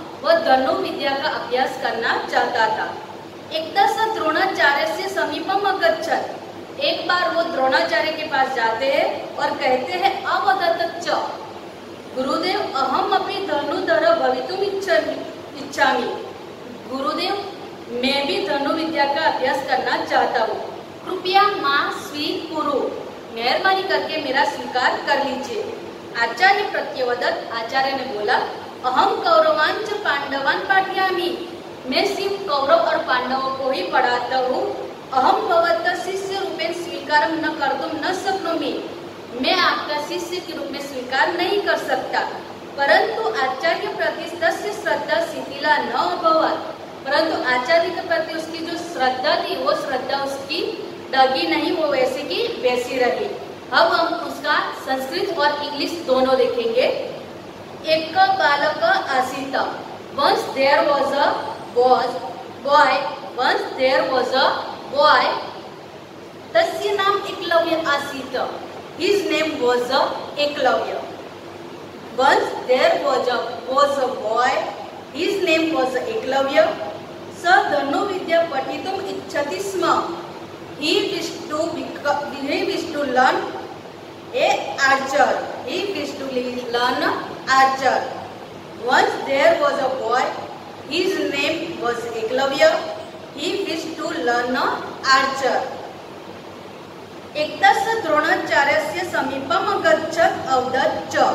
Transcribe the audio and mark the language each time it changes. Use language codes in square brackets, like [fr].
[hi] वह धनु विद्या का अभ्यास करना चाहता था। [sa] एकदा स द्रोणाचार्यस्य समीपम् अगच्छत्। [hi] एक बार वो द्रोणाचार्य के पास जाते हैं और कहते हैं [sa] अवदत् च गुरुदेव अहमपि धनुर्धरः भवितुम् इच्छामि। [hi] गुरुदेव मैं भी धनु विद्या का अभ्यास करना चाहता हूँ, [sa] कृपया मां स्वीकुरु। [hi] मेहरबानी करके मेरा स्वीकार कर लीजिए। [sa] आचार्य प्रत्यवदत्। [hi] आचार्य ने बोला [sa] अहम कौरवान् च पांडवान् पाठयामि। [hi] मैं सिर्फ कौरव और पांडवों को ही पढ़ाता हूँ। [sa] अहम भवतः शिष्य रूपेण स्वीकारं न कर्तुं न शक्नोमि। [hi] मैं आपका शिष्य के रूप में स्वीकार नहीं कर सकता। [sa] परंतु आचार्य प्रति तस्य श्रद्धा शिथिला न अभवत्। [hi] परंतु आचार्य के प्रति उसकी जो श्रद्धा थी वो श्रद्धा उसकी डगी नहीं, वो वैसे की वैसी रही। अब हम उसका संस्कृत और इंग्लिश दोनों देखेंगे। [sa] एक बालक आसीत्। [en] Once there was a boy. Once there was a boy. [sa] तस्य नाम एकलव्य आसीत्। [en] His name was Eklavya. Once there was a boy. His name was Eklavya. [sa] स धनु विद्या पठितुम् इच्छति स्म। [en] He wished to learn a archer. He wished to learn archer. Once there was a boy. His name was Eklavya. He wished to learn archer. [sa] एकदा स द्रोणाचार्यस्य समीपम् अगच्छत्। अवदत् च